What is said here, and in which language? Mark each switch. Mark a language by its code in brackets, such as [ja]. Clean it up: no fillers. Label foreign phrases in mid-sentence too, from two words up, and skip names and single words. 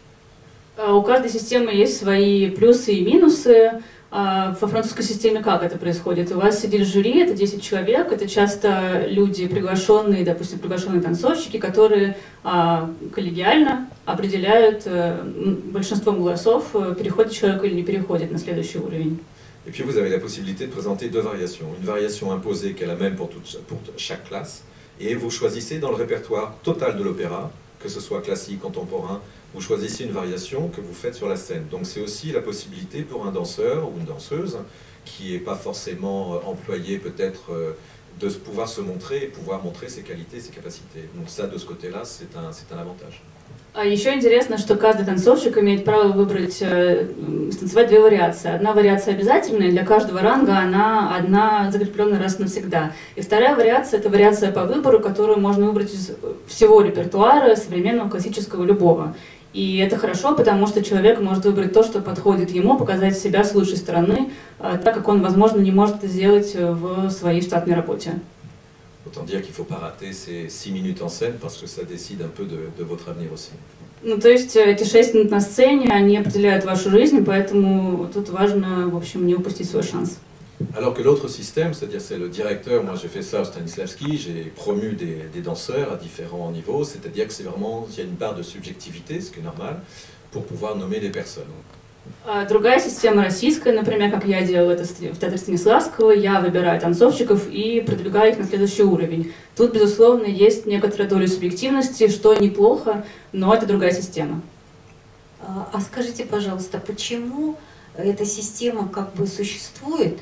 [ru] У каждой системы есть свои плюсы и минусы. Во французской системе как это происходит? У вас сидит жюри, это 10 человек, это часто люди приглашенные, допустим, приглашенные танцовщики, которые коллегиально определяют большинством голосов, переходит человек или не переходит на следующий уровень. [fr] Et puis vous avez la possibilité de présenter deux variations. Une variation imposée qui est la même pour chaque classe, et vous choisissez dans le répertoire total de l'opéra, que ce soit classique, contemporain, vous choisissez une variation que vous faites sur la scène. Donc c'est aussi la possibilité pour un danseur ou une danseuse qui n'est pas forcément employé peut-être de pouvoir se montrer et pouvoir montrer ses qualités, ses capacités. Donc ça, de ce côté-là, c'est un avantage. [ru] Еще интересно, что каждый танцовщик имеет право выбрать, станцевать две вариации. Одна вариация обязательная, для каждого ранга она одна закрепленная раз навсегда. И вторая вариация – это вариация по выбору, которую можно выбрать из всего репертуара, современного, классического, любого. И это хорошо, потому что человек может выбрать то, что подходит ему, показать себя с лучшей стороны, так как он, возможно, не может это сделать в своей штатной работе. [fr] Autant dire qu'il ne faut pas rater ces 6 minutes en scène parce que ça décide un peu de votre avenir aussi. [ru] Ну, то есть эти 6 минут на сцене, они определяют вашу жизнь, поэтому тут важно, в общем, не упустить свой шанс. [fr] Alors que l'autre système, c'est-à-dire c'est le directeur, moi j'ai fait ça au Stanislavski, j'ai promu des danseurs à différents niveaux, c'est-à-dire que c'est vraiment, il y a une part de subjectivité, ce qui est normal, pour pouvoir nommer des personnes. [ru] Другая система российская, например, как я делала это в Театре Станиславского, я выбираю танцовщиков и продвигаю их на следующий уровень. Тут, безусловно, есть некоторая доля субъективности, что неплохо, но это другая система. А скажите, пожалуйста, почему эта система как бы существует?